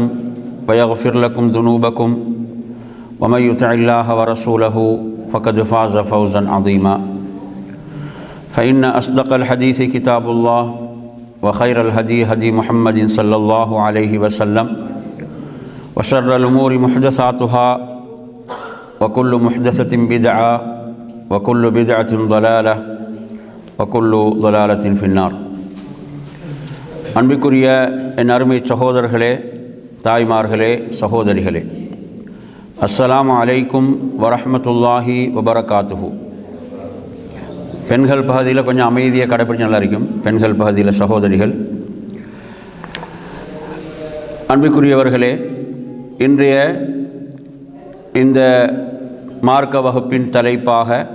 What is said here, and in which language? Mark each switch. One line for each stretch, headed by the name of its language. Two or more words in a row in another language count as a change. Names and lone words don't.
Arabic: ويغفر لكم ذنوبكم ومن يطع الله ورسوله فقد فاز فوزا عظيما فإن أصدق الحديث كتاب الله وخير الهدي هدي محمد صلى الله عليه وسلم وشر الأمور محدثاتها وكل محدثة بدعة وكل بدعة ضلالة وكل ضلالة في النار.
Tamil: அன்பிற்குரிய என் அருமை சகோதரர்களே, தாய்மார்களே, சகோதரிகளே,
Arabic: السلام عليكم ورحمة الله وبركاته.
Tamil: பெண்கள் பகுதியில் கொஞ்சம் அமைதியாக கடைப்பிடிச்சு நல்லா இருக்கும். பெண்கள் பகுதியில் சகோதரிகள், அன்பிற்குரியவர்களே, இன்றைய இந்த மார்க்க வகுப்பின் தலைப்பாக